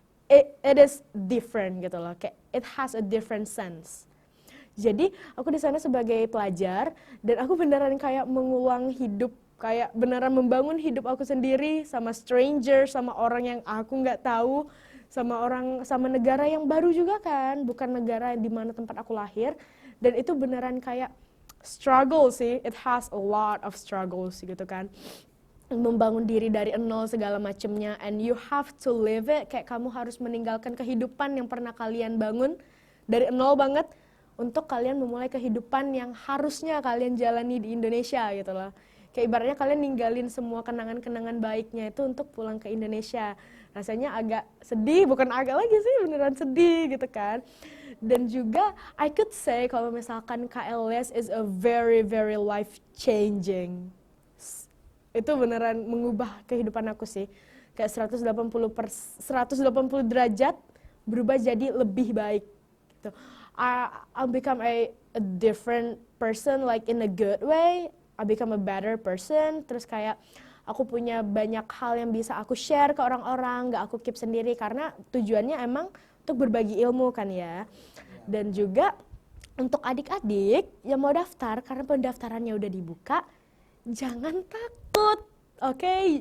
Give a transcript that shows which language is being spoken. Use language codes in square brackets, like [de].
[en] It is different [id] gitu loh, kayak [en] it has a different sense. [id] Jadi aku di sana sebagai pelajar dan aku beneran kayak mengulang hidup, kayak beneran membangun hidup aku sendiri sama stranger, sama orang yang aku nggak tahu, sama negara yang baru juga kan, bukan negara di mana tempat aku lahir. Dan itu beneran kayak struggle sih, [en] it has a lot of struggles [id] gitu kan. Membangun diri dari nol segala macemnya, [en] and you have to live it, [id] kayak kamu harus meninggalkan kehidupan yang pernah kalian bangun dari nol banget untuk kalian memulai kehidupan yang harusnya kalian jalani di Indonesia gitu loh. Kayak ibaratnya kalian ninggalin semua kenangan-kenangan baiknya itu untuk pulang ke Indonesia. Rasanya agak sedih, bukan agak lagi sih, beneran sedih gitu kan. Dan juga [en] I could say [id] kalau misalkan [en] KLS is a very very life changing [id] Itu beneran mengubah kehidupan aku sih. Kayak 180 derajat berubah jadi lebih baik gitu. [en] I'll become a different person, like in a good way. I become a better person. [id] Terus kayak aku punya banyak hal yang bisa aku share ke orang-orang, nggak aku keep sendiri, karena tujuannya emang untuk berbagi ilmu kan ya. Dan juga untuk adik-adik yang mau daftar, karena pendaftarannya udah dibuka, jangan takut, oke?